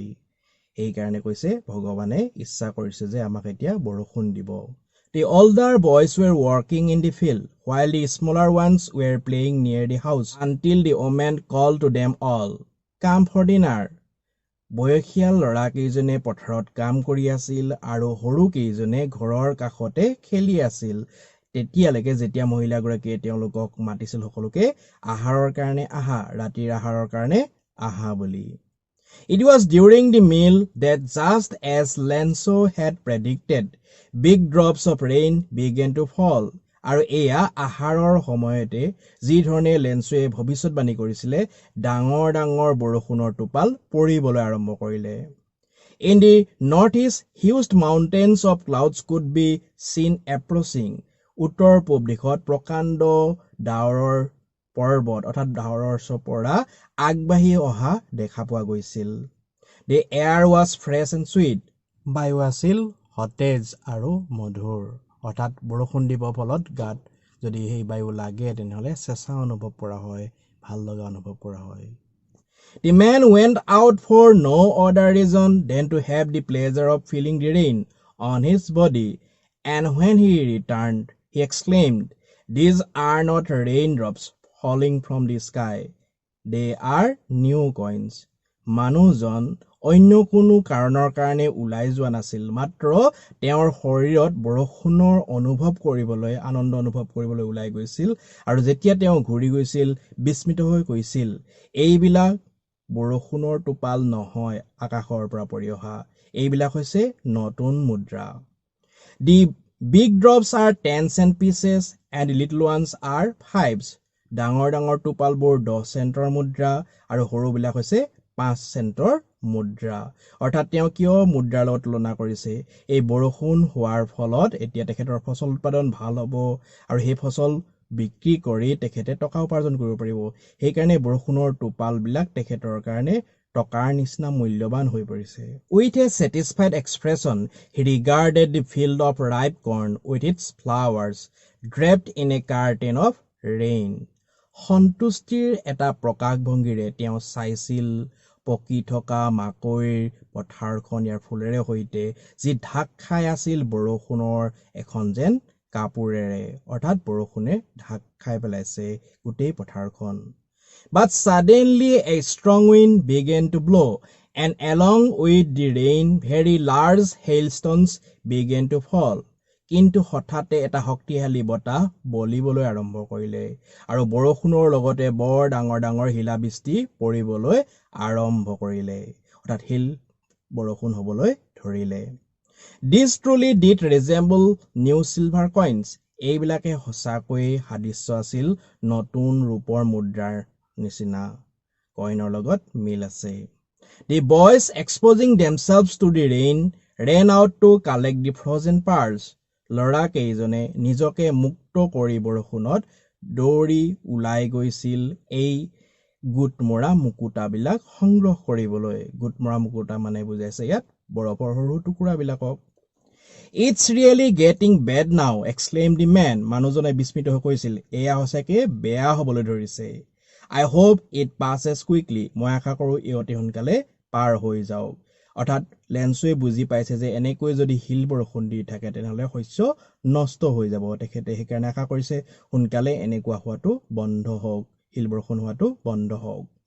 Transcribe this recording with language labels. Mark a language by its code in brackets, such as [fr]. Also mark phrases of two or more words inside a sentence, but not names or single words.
[as] সেইকাৰণে কৈছে ভগৱানে ইচ্ছা কৰিছে যে আমাক এতিয়া বৰষুণ দিব। [en] The older boys were working in the field, while the smaller ones were playing near the house, until the woman called to them all, come for dinner. [as] বয়সীয়াল ল'ৰাকেইজনে পথাৰত কাম কৰি আছিল আৰু সৰুকেইজনে ঘৰৰ কাষতে খেলি আছিল, তেতিয়ালৈকে যেতিয়া মহিলাগৰাকীয়ে তেওঁলোকক মাতিছিল সকলোকে আহাৰৰ কাৰণে আহা, ৰাতিৰ আহাৰৰ কাৰণে আহা বুলি। [en] It was during the meal that just as Lenzo had predicted, big drops of rain began to fall. [as] আৰু এয়া আহাৰৰ সময়তে যি ধৰণে লেঞ্চোৱে ভৱিষ্যতবাণী কৰিছিলে, ডাঙৰ ডাঙৰ বৰষুণৰ টোপাল পৰিবলৈ আৰম্ভ কৰিলে। [en] In the northeast, huge mountains of clouds could be seen approaching. [as] উত্তৰ পূব দিশত প্ৰকাণ্ড ডাৱৰৰ পৰ্বত, অৰ্থাৎ ডাৱৰৰ চপৰা আগবাঢ়ি অহা দেখা পোৱা গৈছিল। [en] The air was fresh and sweet. [as] বায়ু আছিল সতেজ আৰু মধুৰ, অৰ্থাৎ বৰষুণ দিব ফলত গাত যদি সেই বায়ু লাগে তেনেহ'লে চেঁচা অনুভৱ কৰা হয়, ভাল লগা অনুভৱ কৰা হয়। [en] The man went out for no other reason than to have the pleasure of feeling the rain on his body, and when he returned, he exclaimed, "These are not raindrops falling from the sky. They are new coins." [as] মানুহজন অন্য কোনো কাৰণৰ কাৰণে ওলাই যোৱা নাছিল, মাত্ৰ তেওঁৰ শৰীৰত বৰষুণৰ অনুভৱ কৰিবলৈ, আনন্দ অনুভৱ কৰিবলৈ ওলাই গৈছিল। আৰু যেতিয়া তেওঁ ঘূৰি গৈছিল, বিস্মিত হৈ কৈছিল, এইবিলাক বৰষুণৰ টোপাল নহয়, আকাশৰ পৰা পৰি অহা, এইবিলাক হৈছে নতুন মুদ্ৰা। [en] The big drops are 10 cent pieces and the little ones are 5s. [as] ডাঙৰ ডাঙৰ টোপালবোৰ 10 চেণ্টৰ মুদ্ৰা আৰু সৰুবিলাক হৈছে 5 চেণ্টৰ মুদ্ৰা। অৰ্থাৎ তেওঁ কিয় মুদ্ৰাৰ লগত তুলনা কৰিছে? এই বৰষুণ হোৱাৰ ফলত এতিয়া তেখেতৰ ফচল উৎপাদন ভাল হ'ব আৰু সেই ফচল বিক্ৰী কৰি তেখেতে টকা উপাৰ্জন কৰিব পাৰিব। সেইকাৰণে বৰষুণৰ টোপালবিলাক তেখেতৰ কাৰণে টকাৰ নিচিনা মূল্যৱান হৈ পৰিছে। [en] With a satisfied expression, he regarded the field of ripe corn with its flowers draped in a curtain of rain. [as] সন্তুষ্টিৰ এটা প্ৰকাশভংগীৰে তেওঁ চাইছিল পকি থকা মাকৈৰ পথাৰখন ইয়াৰ ফুলেৰে সৈতে, যি ঢাক খাই আছিল বৰষুণৰ এখন যেন কাপোৰেৰে। অৰ্থাৎ বৰষুণে ঢাক খাই পেলাইছে গোটেই পথাৰখন। [en] But suddenly a strong wind began to blow, and along with the rain very large hailstones began to fall. [as] কিন্তু হঠাতে এটা শক্তিশালী বতাহ বলিবলৈ আৰম্ভ কৰিলে আৰু বৰষুণৰ লগতে বৰ ডাঙৰ ডাঙৰ শিলাবৃষ্টি পৰিবলৈ আৰম্ভ কৰিলে। অৰ্থাৎ শিল বৰষুণ হ'বলৈ ধৰিলে। [en] This truly did resemble new silver coins. [as] এইবিলাকে সঁচাকৈয়ে সাদৃশ্য আছিল নতুন ৰূপৰ মুদ্ৰাৰ নিচিনা। কইনৰ লগত মিল আছে। [en] The boys, exposing themselves to the rain, ran out to collect the frozen pearls. [as] ল'ৰা কেইজনে নিজকে মুক্ত কৰি বৰষুণত দৌৰি ওলাই গৈছিল এই গোটমৰা মুকুতাবিলাক সংগ্ৰহ কৰিবলৈ। গোটমৰা মুকুতা মানে বুজাইছে ইয়াত বৰফৰ সৰু টুকুৰাবিলাকক। [en] It's really getting bad now, exclaimed the man. [as] মানুহজনে বিস্মিত হৈ কৈছিল, এয়া সঁচাকে বেয়া হ'বলৈ ধৰিছে। [en] I hope it passes quickly. [as] মই আশা কৰোঁ এই অতি সোনকালে পাৰ হৈ যাওক। অৰ্থাৎ লেন্সুৱে বুজি পাইছে যে এনেকৈ যদি শিল বৰষুণ দি থাকে তেনেহ'লে শস্য নষ্ট হৈ যাব। তেখেতে সেইকাৰণে আশা কৰিছে সোনকালে এনেকুৱা হোৱাটো বন্ধ হওক, শিল বৰষুণ হোৱাটো বন্ধ হওক।